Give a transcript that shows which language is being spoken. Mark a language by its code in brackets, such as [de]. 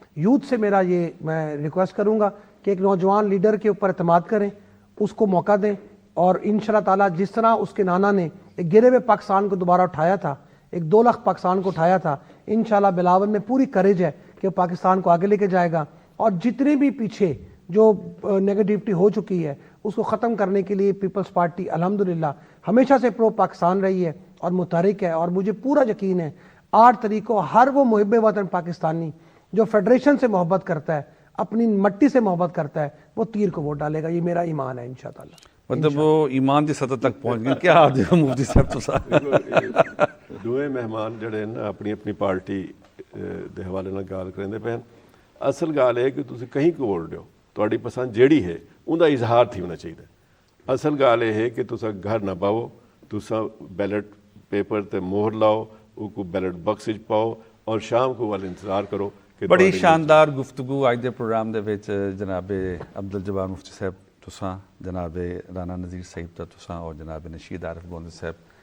[ur] Youth سے میرا یہ میں ریکویسٹ کروں گا کہ ایک نوجوان لیڈر کے اوپر اعتماد کریں، اس کو موقع دیں، اور انشاءاللہ تعالیٰ جس طرح اس کے نانا نے ایک گرے ہوئے پاکستان کو دوبارہ اٹھایا تھا، ایک 2 لاکھ پاکستان کو اٹھایا تھا، انشاءاللہ بلاول میں پوری کریج ہے کہ وہ پاکستان کو آگے لے کے جائے گا، اور جتنے بھی پیچھے جو نیگیٹیوٹی ہو چکی ہے اس کو ختم کرنے کے لیے پیپلز پارٹی الحمدللہ ہمیشہ سے پرو پاکستان رہی ہے اور متحرک ہے. اور مجھے پورا یقین ہے 8 تاریخ کو ہر وہ محب وطن پاکستانی جو فیڈریشن سے محبت کرتا ہے، اپنی مٹی سے محبت کرتا ہے، وہ تیر کو ووٹ ڈالے گا. یہ میرا ایمان ہے انشاءاللہ. [pa] مطلب وہ ایمان دی سطح تک پہنچ گئے. کیا آپ دیکھو مفتی صاحب تو صاحب دوئے مہمان جڑے نا اپنی اپنی پارٹی دے حوالے نال گال کرندے پے. اصل گال ہے کہ تسی کہیں کو ووٹ دیو، تہاڈی پسند جیڑی ہے اون دا اظہار تھی ہونا چاہیے. اصل گال یہ ہے کہ تسا گھر نہ پاؤ، تسا بیلٹ پیپر تے مہر لاؤ، او کو بیلٹ باکس وچ پاؤ اور شام کو وال انتظار کرو. بڑی شاندار گفتگو اج دے پروگرام دے وچ جناب عبدالجبار مفتی صاحب تساں، جناب رانا نذیر صاحب تساں اور جناب نشید عارف گورنر صاحب.